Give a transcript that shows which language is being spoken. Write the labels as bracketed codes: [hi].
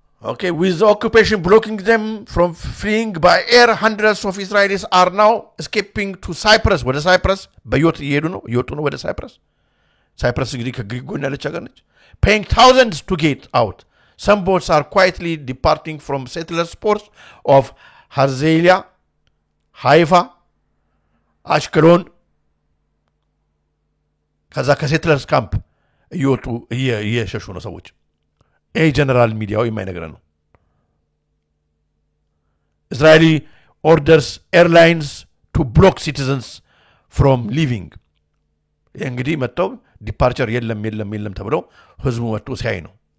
[en] Okay, with the occupation blocking them from fleeing by air, hundreds of Israelis are now escaping to Cyprus. Where Cyprus? [am] በዮት እየሄዱ ነው ወደ Cyprus. Cyprus እንግዲህ ከግሪክ ጎን ያለች ሀገር ነች. [en] Paying thousands to get out. Some boats are quietly departing from settlers ports of Harzelia, Haifa, Ashkelon. [am] ከዛ ከሴትለርስ ካምፕ እየወጡ እየሸሹ ነው ሰዎች. ጀነራል ሚዲያው የማይነገረን ነው [en] Israeli orders airlines to block citizens from leaving [am] እንግዲህ መጣው ዲፓርቸር የለም ተብለው ህዝቡ መጥቶ ሲያይ ነው